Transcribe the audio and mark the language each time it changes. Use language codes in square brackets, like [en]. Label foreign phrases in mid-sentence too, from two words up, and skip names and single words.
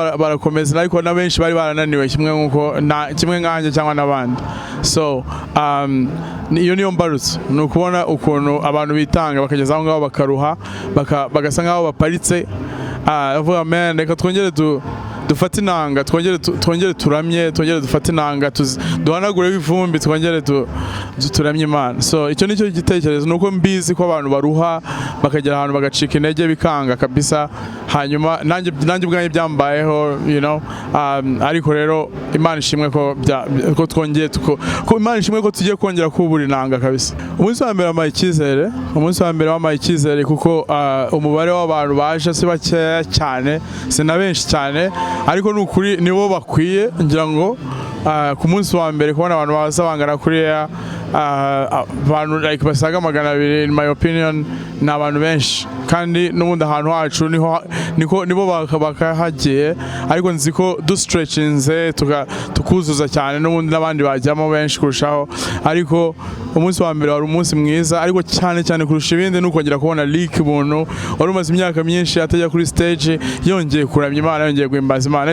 [rw] barakomeza ariko na benshi bari barananiwe kimwe nkanjye cyangwa n'abandi so iyo niyo mbarutso ni ukubona ukuntu abantu bitanga bakageza aho ngaho bakaruha bagasa nk'aho baparitse bavuga man reka twongere dufate inanga twongere turamye twongere dufate inanga duhanagure ivumbi twongere turamye Imana. So icyo nicyo gitekerezo, nuko mbizi ko abantu baruha bakagera ahantu bagacika intege bikanga kabisa, hanyuma nanjye ubwanjye byambayeho, [en] you know, [rw] ariko rero Imana ishimwe ko twongeye ko Imana ishimwe ko tugiye kongera kubura inanga kabisa. Umunsi wa mbere wamaye icyizere kuko umubare w'abantu baje si bakeya cyane, si na benshi cyane, ariko n'ukuri nibo bakwiye, ngira ngo ku munsi wa mbere kubona abantu baza bangana kuriya abantu like basaga 200 [en] in my opinion [rw] ni abantu benshi, kandi n'ubundi ahantu hacu nibo bakahagiye, ariko nzi ko stretchinze tukuzuza cyane n'ubundi n'abandi bajyamo benshi kurushaho. Ariko umunsi wa mbere wari umunsi mwiza, ariko cyane kurusha ibindi n'ukongera kubona leak umuntu wari umaze imyaka myinshi atajya kuri stage yongeye kuramya Imana, yongeye guhimbaza Imana.